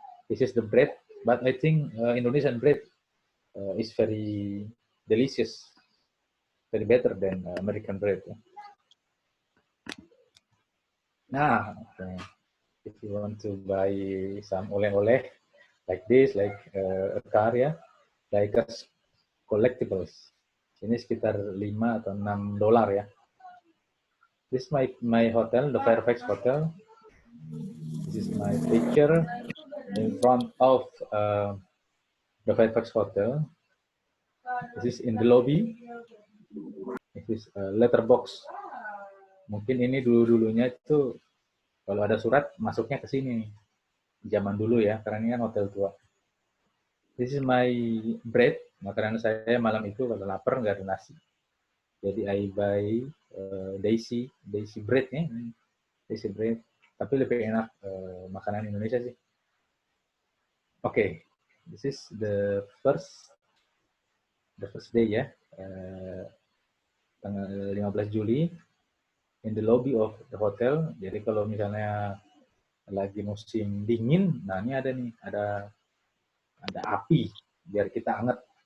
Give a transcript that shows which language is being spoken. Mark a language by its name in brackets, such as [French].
[English] This is the bread, but I think Indonesian bread is very delicious, very better than American bread. Yeah? Nah, if you want to buy some oleh-oleh like this, like a car, yeah, like a collectibles. [Indonesian] Ini sekitar 5 atau 6 dolar ya. [English] This is my hotel, the Fairfax Hotel. This is my picture in front of the Fairfax Hotel. This is in the lobby. This is a letterbox. [Indonesian] Mungkin ini dulu-dulunya itu kalau ada surat masuknya ke sini. Zaman dulu ya, karena ini kan hotel tua. [English] This is my bread. [Indonesian] Makanan saya malam itu kalau lapar nggak ada nasi. Jadi [English] I buy Daisy bread ya, Daisy bread. [Indonesian] Tapi lebih enak makanan Indonesia sih. [English] Okay, this is the first day ya, [Indonesian] tanggal 15 Juli [English] in the lobby of the hotel. [Indonesian] Jadi kalau misalnya lagi musim dingin, nah ini ada nih, ada api biar kita hangat.